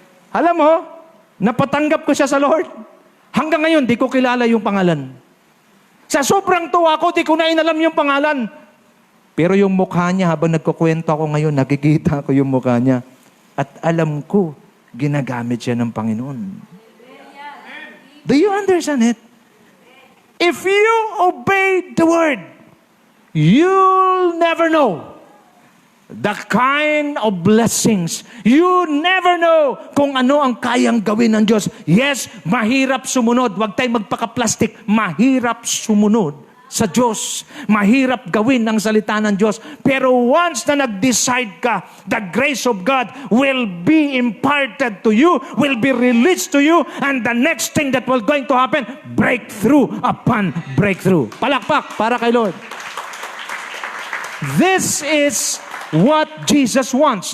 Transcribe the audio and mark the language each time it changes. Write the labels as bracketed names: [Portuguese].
[Filipino] Alam mo, napatanggap ko siya sa Lord. Hanggang ngayon, di ko kilala yung pangalan. Sa sobrang tuwa ko, di ko na inalam yung pangalan. Pero yung mukha niya, habang nagkukwento ako ngayon, nakikita ko yung mukha niya. At alam ko, ginagamit siya ng Panginoon. [English] Do you understand it? If you obey the word, you'll never know the kind of blessings. You never know [Filipino] kung ano ang kayang gawin ng Diyos. Yes, mahirap sumunod. Huwag tayong magpaka-plastic. Mahirap sumunod sa Diyos. Mahirap gawin ang salita ng Diyos. Pero once na nag-decide ka, [English] the grace of God will be imparted to you, will be released to you, and the next thing that will going to happen, breakthrough upon breakthrough. [Filipino] Palakpak para kay Lord. [English] This is what Jesus wants.